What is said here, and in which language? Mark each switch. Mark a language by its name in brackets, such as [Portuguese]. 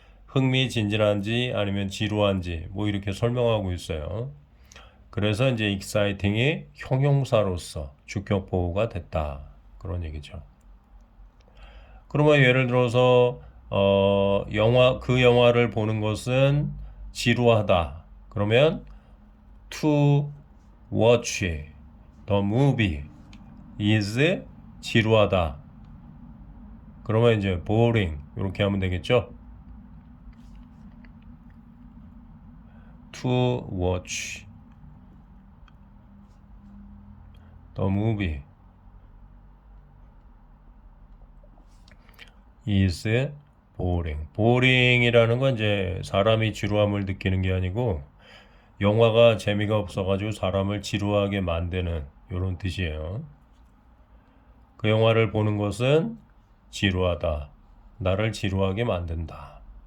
[Korean] 흥미진진한지 아니면 지루한지 뭐 이렇게 설명하고 있어요. 그래서 이제 exciting이 형용사로서 주격 보호가 됐다. 그런 얘기죠. 그러면 예를 들어서 그 영화를 보는 것은 지루하다. [English] 그러면 to watch the movie is [Korean] 지루하다. 그러면 이제 boring 이렇게 하면 되겠죠. [English] to watch the movie is boring. [Korean] boring이라는 건 이제 사람이 지루함을 느끼는 게 아니고 영화가 재미가 없어가지고 사람을 지루하게 만드는 이런 뜻이에요. 그 영화를 보는 것은 지루하다. 나를 지루하게 만든다.